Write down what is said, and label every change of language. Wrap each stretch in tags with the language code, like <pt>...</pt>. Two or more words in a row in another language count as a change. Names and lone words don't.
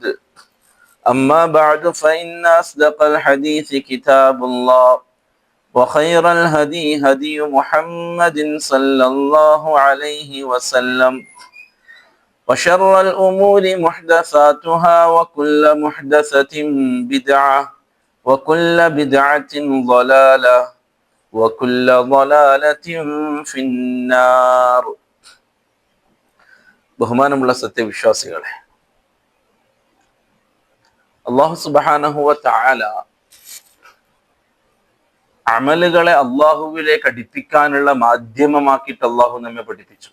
<ar>أما بعد فإن أصدق الحديث كتاب الله وخير الهدي هدي محمد صلى الله عليه وسلم وشر الأمور محدثاتها وكل محدثة بدعة وكل بدعة ضلالة وكل ضلالة في النار.</ar> <ml>ബഹുമാനമുള്ള സത്യവിശ്വാസികളെ, അല്ലാഹു</ml> <ar>سبحانه وتعالى</ar> <ml>അമലുകളെ അള്ളാഹുവിലേക്ക് അടുപ്പിക്കാനുള്ള മാധ്യമമാക്കിയിട്ട് അള്ളാഹു നമ്മെ പഠിപ്പിച്ചു.</ml>